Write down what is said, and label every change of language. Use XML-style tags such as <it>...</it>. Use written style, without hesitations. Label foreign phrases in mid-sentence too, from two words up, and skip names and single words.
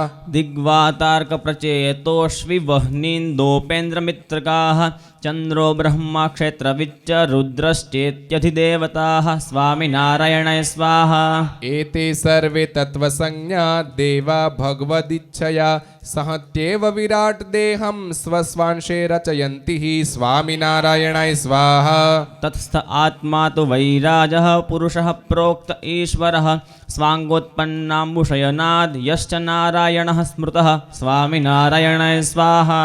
<sa>દિગ્વાતાર્ક પ્રચેતોષ્વિવહ્નિन्दोपेन्द्रमित्रकाः ચંદ્રો બ્રહ્મા ક્ષેત્રવિચ્ચ રુદ્રશ્ચેત્યધિદેવતાः સ્વામિનારાયણાય સ્વાહા એતે સર્વે તત્વસંજ્ઞા દેવા ભગવદિચ્છયા सहत्येव विराट देहं स्वस्वांशे रचयन्ति हि स्वामिनारायणाय स्वाहा तत्स्थ आत्मा तु वैराजः पुरुषः प्रोक्त ईश्वरः स्वाङ्गोत्पन्नाम्बुशयनाद् यश्च नारायणः स्मृतः स्वामिनारायणाय स्वाहा</sa>